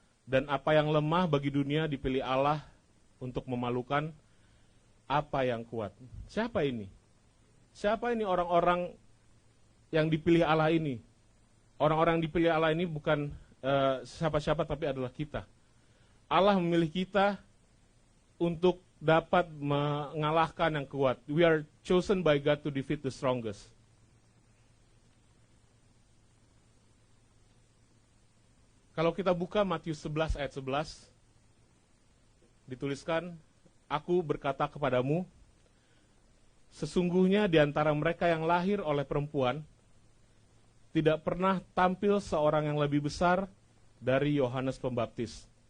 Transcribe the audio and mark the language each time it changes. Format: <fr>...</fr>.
<id>Dan apa yang lemah bagi dunia dipilih Allah untuk memalukan apa yang kuat. Siapa ini? Siapa ini orang-orang yang dipilih Allah ini? Orang-orang yang dipilih Allah ini bukan siapa-siapa, tapi adalah kita. Allah memilih kita untuk dapat mengalahkan yang kuat.</id> <en>We are chosen by God to defeat the strongest.</en> <id>Kalau kita buka Matius 11 ayat 11, dituliskan, aku berkata kepadamu, sesungguhnya di antara mereka yang lahir oleh perempuan, tidak pernah tampil seorang yang lebih besar dari Yohanes Pembaptis.</id>